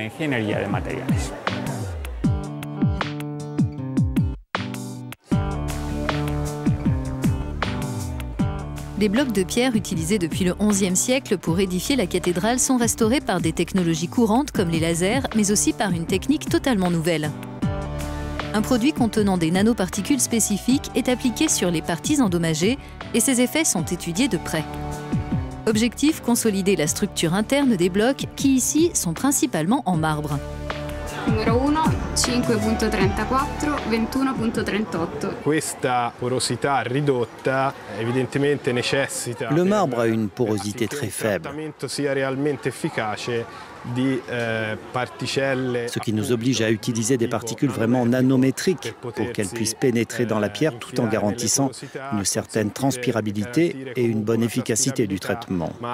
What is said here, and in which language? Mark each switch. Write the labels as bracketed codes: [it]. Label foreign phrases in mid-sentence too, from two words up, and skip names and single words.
[fr] Les blocs de pierre utilisés depuis le XIe siècle pour édifier la cathédrale sont restaurés par des technologies courantes comme les lasers, mais aussi par une technique totalement nouvelle. Un produit contenant des nanoparticules spécifiques est appliqué sur les parties endommagées et ses effets sont étudiés de près. Objectif, consolider la structure interne des blocs qui ici sont principalement en marbre. [it] Numero 1, 5.34, 21.38. Questa porosità ridotta evidentemente necessita. [fr] Le marbre a une porosité très faible, ce qui nous oblige à utiliser des particules vraiment nanométriques pour qu'elles puissent pénétrer dans la pierre tout en garantissant une certaine transpirabilité et une bonne efficacité du traitement.